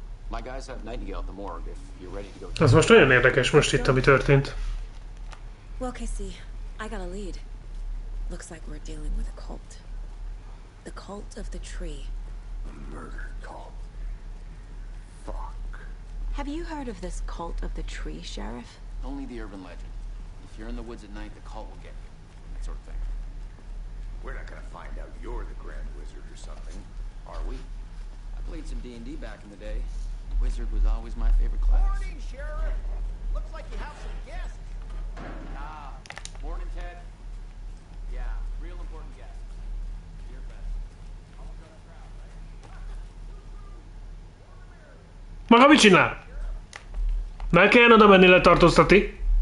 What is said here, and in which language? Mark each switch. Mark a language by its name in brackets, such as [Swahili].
[English] My guys have Nightingale at the morgue if you're ready to go. [Hungarian] Az most nagyon érdekes most itt, ami történt. [English] Well, Casey, I got a lead. Looks like we're dealing with a cult. The cult of the tree. A murder cult. Fuck. Have you heard of this cult of the tree, Sheriff? Only the urban legend. If you're in the woods at night, the cult will get you. That sort of thing. We're not gonna find out you're the Grand Wizard or something, are we? I played some D&D back in the day. The wizard was always my favorite class. Morning, Sheriff. Looks like you have some guests. Morning, Ted. Yeah, real important guests. Your best. Almost got a crowd, right? [Hungarian] Maga mit csinál? Meg kell oda menni letartóztatni.